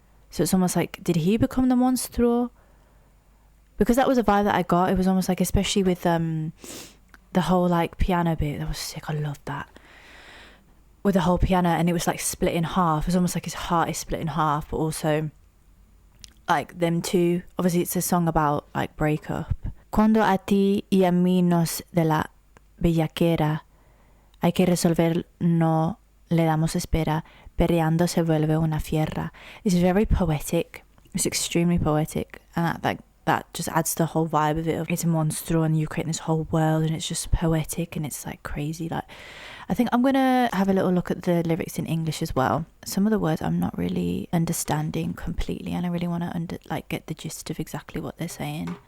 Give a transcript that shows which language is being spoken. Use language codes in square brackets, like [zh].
[en] So it's almost like, did he become the monstruo? Because that was a vibe that I got. It was almost like, especially with the whole like piano bit, that was sick. I loved that. With the whole piano, and it was like split in half. It was almost like his heart is split in half, but also like them two. Obviously it's a song about like breakup. [es] Cuando a ti y a mí nos de la bellaquera hay que resolver, no le damos espera, perreando se vuelve una fiera. [en] It's very poetic. It's extremely poetic, and that just adds to the whole vibe of it. It's a monster and you're creating this whole world, and it's just poetic and it's like crazy. Like, I think I'm gonna have a little look at the lyrics in English as well. Some of the words I'm not really understanding completely, and I really want to get the gist of exactly what they're saying.